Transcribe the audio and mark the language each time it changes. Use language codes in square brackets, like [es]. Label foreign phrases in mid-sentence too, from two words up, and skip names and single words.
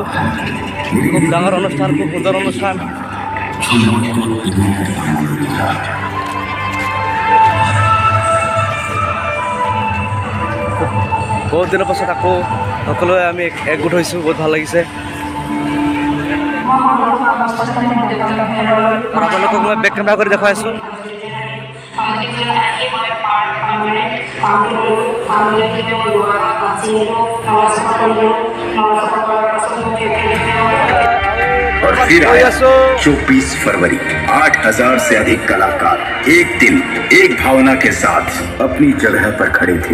[as] খুব ডাঙৰ অনুষ্ঠান, খুব সুন্দৰ অনুষ্ঠান। বহুত দিনৰ পাছত আকৌ সকলোৱে আমি একগোট হৈছোঁ, বহুত ভাল লাগিছে। আপোনালোকক মই [en] back camera [as] কৰি দেখুৱাই আছোঁ। [hi] और फिर आया 24 फरवरी। 8,000 से अधिक कलाकार एक दिन एक भावना के साथ अपनी जगह पर खड़े थे।